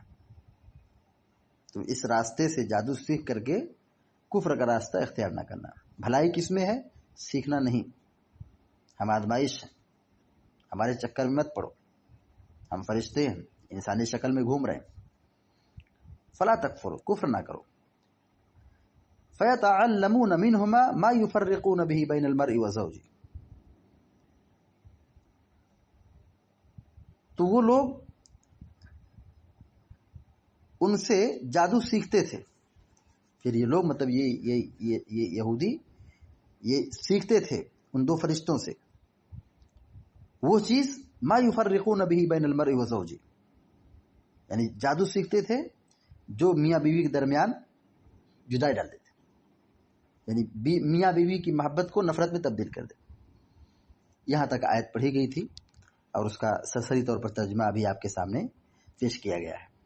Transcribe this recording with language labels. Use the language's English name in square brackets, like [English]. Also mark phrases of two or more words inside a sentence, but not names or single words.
[Urdu] تو اس راستے سے جادو سیکھ کر کے کفر کا راستہ اختیار نہ کرنا۔ بھلائی کس میں ہے؟ سیکھنا نہیں، ہم آزمائش ہیں، ہمارے چکر میں مت پڑو، ہم فرشتے ہیں، انسانی شکل میں گھوم رہے ہیں. [Arabic] فلا تکفروا، [Urdu] کفر نہ کرو. [Arabic] فیتعلمون منہما ما یفرقون به بین المرء وزوجہ، [Urdu] تو وہ لوگ ان سے جادو سیکھتے تھے. پھر یہ لوگ مطلب یہ یہودی یہ سیکھتے تھے ان دو فرشتوں سے وہ چیز [Arabic] ما یفرقون به بین المرء وزوجہ، [Urdu] یعنی جادو سیکھتے تھے جو میاں بیوی کے درمیان جدائی ڈال دیتے، یعنی میاں بیوی کی محبت کو نفرت میں تبدیل کر دے. یہاں تک آیت پڑھی گئی تھی اور اس کا سرسری طور پر ترجمہ ابھی آپ کے سامنے پیش کیا گیا ہے.